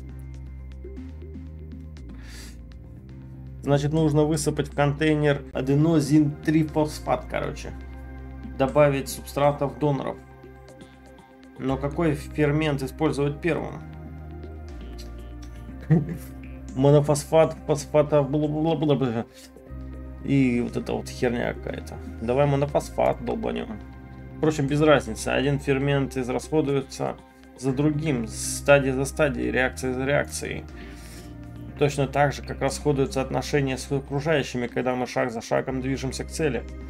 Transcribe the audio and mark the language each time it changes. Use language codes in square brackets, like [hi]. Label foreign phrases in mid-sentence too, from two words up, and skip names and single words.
[ru] Значит, нужно высыпать в контейнер аденозин-3-фосфат, короче. Добавить субстратов доноров. Но какой фермент использовать первым? монофосфат, фосфата, бла-бла-бла-бла. И вот это вот херня какая-то. Давай монофосфат долбанем. Впрочем, без разницы. Один фермент израсходуется за другим, стадия за стадией, реакция за реакцией. Точно так же, как расходуются отношения с окружающими, когда мы шаг за шагом движемся к цели.